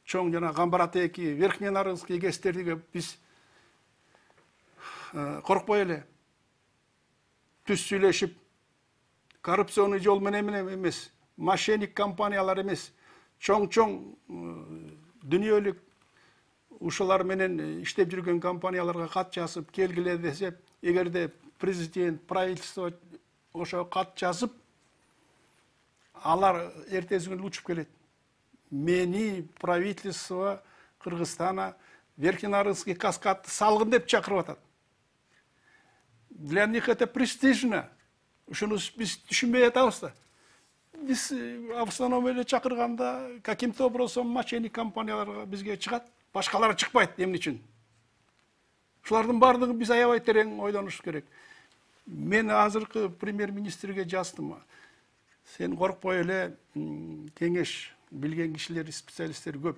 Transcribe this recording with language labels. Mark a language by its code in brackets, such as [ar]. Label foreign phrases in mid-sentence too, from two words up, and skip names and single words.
[ky] Чоң жана Камбаратеки, Верхненарынский кестердиге биз коркпой эле түз сүйлөшүп, коррупционный жол менен эмес, мошенник компаниялар эмес, чоң дүнүйөлүк ушулар менен иштеп жүргөн компанияларга кат жазып келгиле десе, эгерде президент, правительство ошо кат жазып, алар эртеси күнү учуп келет. Мени [ru] правительство Кыргызстана [ky] Верхненарынский каскадты салгын деп чакырып атат. Для них это престижно. Ушуну биз түшүнбөй атабыз да. Биз [ru] в основном [ky] эле чакырганда [ru] каким-то образом [ky] мошенник компанияларга бизге чыгат, башкалары чыкпайт. Эмне үчүн? Ушулардын баардыгын биз аябай терең ойлонуш керек. Мен азыркы премьер-министрге жаздым. Сен коркпой эле, кеңеш билген кишилер, специалисттер көп.